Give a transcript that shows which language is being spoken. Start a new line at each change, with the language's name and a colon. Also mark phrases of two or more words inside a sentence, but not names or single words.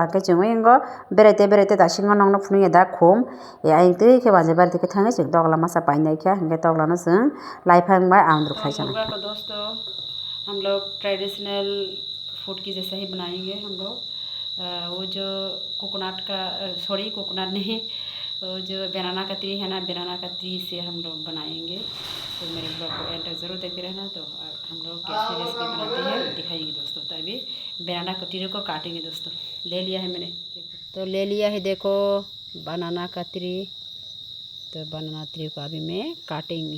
Kok Borok: hingke chungui hingo berete dasingo nongno phunui da khum aing tui ke baje barite ke thangai chung tokla masa painai khe hingke tokla no chung laifang bai amdruk khai chanai
Hindi: तो दोस्तों हम लोग
English: traditional food
Hindi: की जैसे ही बनाएंगे हम लोग वो जो कोकोनट का सॉरी कोकोनट नहीं वो जो बनाना कतरी है ना बनाना कतरी से हम लोग बनाएंगे तो मेरे ब्लॉग को एंड तक ज़रूर देखते रहना तो हम लोग कैसे रेसिपी बनाते हैं दिखाएंगे दोस्तों तो अभी बनाना कतरी को काटेंगे दोस्तों ले लिया है मैंने तो ले लिया है देखो बनाना कतरी तो बनाना कतरी को अभी मैं काटेंगे